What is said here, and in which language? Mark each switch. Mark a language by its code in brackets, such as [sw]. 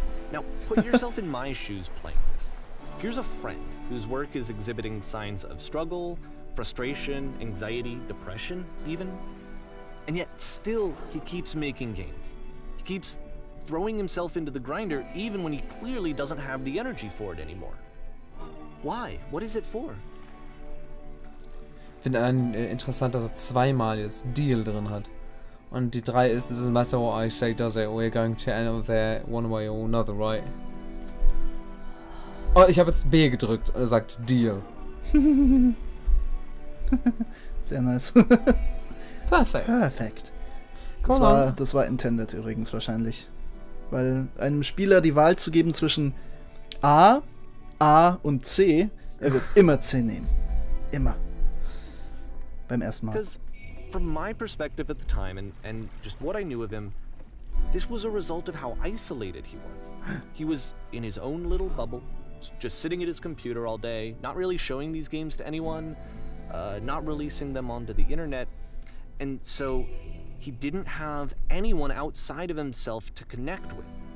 [en] Now, put yourself in my shoes playing this. Here's a friend whose work is exhibiting signs of struggle, frustration, anxiety, depression, even. And yet, still, he keeps making games. He keeps throwing himself into the grinder even when he clearly doesn't have the energy for it anymore. Why? What is it for? [de] Ich finde interessant, dass er zweimal jetzt Deal drin hat. Und die 3 ist, [en] it doesn't matter what I say, does it? We're going to end up there one way or another, right? [de] Oh, ich habe jetzt B gedrückt und er sagt Deal. Sehr nice. Perfekt. Perfekt. Cool. Das war intended übrigens wahrscheinlich. Weil einem Spieler die Wahl zu geben zwischen A und C, er wird immer C nehmen. Immer. Beim ersten Mal. [en] Because from my perspective at the time and just what I knew of him, this was a result of how isolated he was. He was in his own little bubble, just sitting at his computer all day, not really showing these games to anyone, not releasing them onto the internet, and so he didn't have anyone outside of himself to connect with.